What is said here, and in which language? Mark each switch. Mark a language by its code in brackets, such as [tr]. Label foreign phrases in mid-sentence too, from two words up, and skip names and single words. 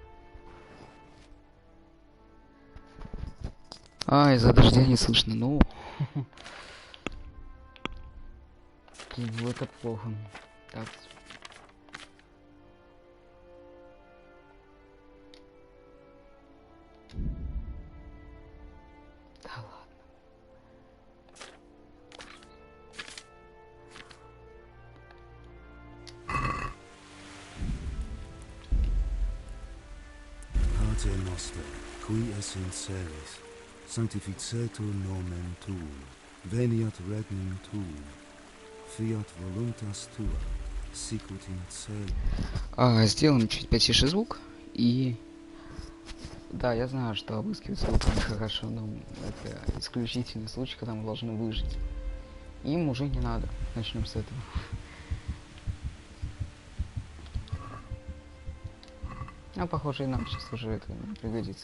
[ru] Из-за дождя не слышно. Ну. Это плохо. Так. Да ладно. [la] Pater noster, qui es in celis, sanctificetur nomen tuum, veniat regnum tuum, fiat voluntas tua, sicut in cielo. [ru] Сделаем чуть потише звук и... Да, я знаю, что обыскивать звук нехорошо, но это исключительный случай, когда мы должны выжить. Им уже не надо. Начнем с этого. Похоже, и нам сейчас уже это не пригодится.